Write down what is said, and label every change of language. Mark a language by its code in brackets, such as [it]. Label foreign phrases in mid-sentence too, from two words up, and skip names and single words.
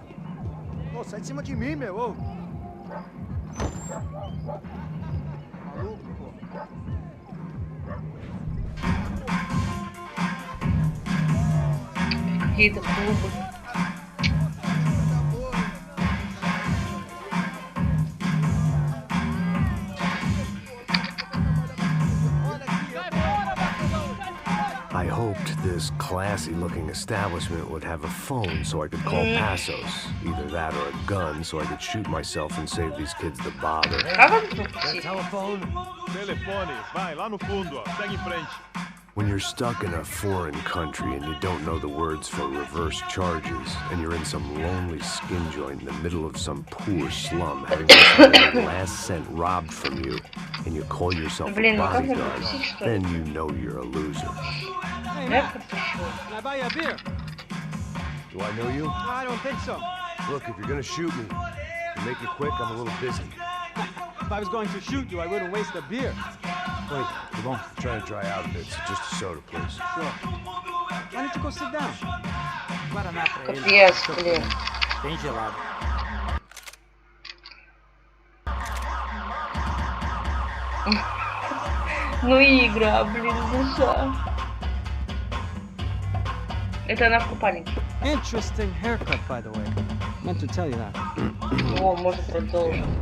[pt] Ô, sai de cima de mim, meu, ô. Maluco, pô. [ru] Какие-то клубы. [en] I hoped this classy-looking establishment would have a phone so I could call Passos. Either that or a gun so I could shoot myself and save these kids the bother. Telephone? [pt] Telefone. Vai, lá no fundo, ó. Segue em frente. [en] When you're stuck in a foreign country and you don't know the words for reverse charges, and you're in some lonely skin joint in the middle of some poor slum having your last cent robbed from you, and you call yourself a bodyguard, then you know you're a loser. Can I buy you a beer? Do I know you? I don't think so. Look, if you're gonna shoot me, to make it quick, I'm a little busy. If I was going to shoot you, I wouldn't waste a beer. Wait, come on. I'm trying to dry out a bit, so just a soda, please. Sure. Why don't you go sit down? [pt] Guaraná pra ele. [ru] Капец, блин. [pt] Bem gelado. [ru] Ну игра, блин, душа. Это она в купальнике. [en] Interesting haircut, by the way. Meant to tell you that. [ru] О, может продолжить.